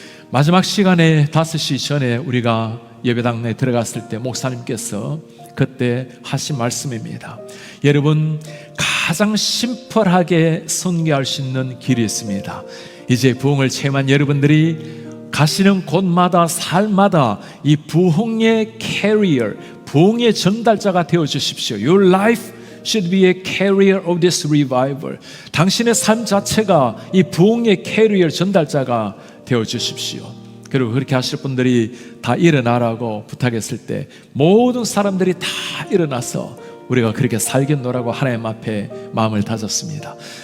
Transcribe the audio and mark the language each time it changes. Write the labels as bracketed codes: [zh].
[ko] 마지막 시간에 5시 전에 우리가 예배당 내 들어갔을 때 목사님께서 그때 하신 말씀입니다. 여러분, 가장 심플하게 선교할 수 있는 길이 있습니다. 이제 부흥을 체험한 여러분들이 가시는 곳마다 삶마다 이 부흥의 캐리어, 부흥의 전달자가 되어 주십시오. [en] Your life should be a carrier of this revival. [ko] 당신의 삶 자체가 이 부흥의 캐리어, 전달자가 되어 주십시오. 그리고 그렇게 하실 분들이 다 일어나라고 부탁했을 때 모든 사람들이 다 일어나서 우리가 그렇게 살겠노라고 하나님 앞에 마음을 다졌습니다.